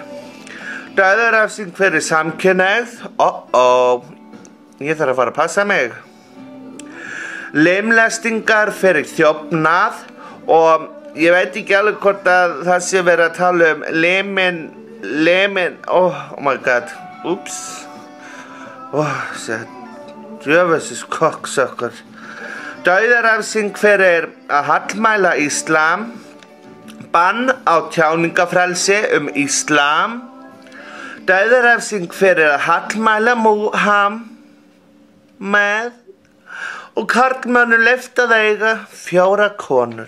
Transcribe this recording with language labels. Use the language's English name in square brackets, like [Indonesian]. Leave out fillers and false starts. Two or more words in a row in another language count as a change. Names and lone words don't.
[Icelandic] Dauðarefsing fyrir samkynhneigð, ég þarf að fara að passa mig. Limlestingar fyrir þjófnað og ég veit ekki alveg hvort að það sé verið að tala limin, [English] oh my god, [Icelandic] úps, djöfusins koksökkur. Dauðarefsing fyrir að hallmæla íslam, bann á tjáningafrelsi íslam, dauðarefsing fyrir að hallmæla Múhameð og karlmönnum leyft að eiga 4 konur.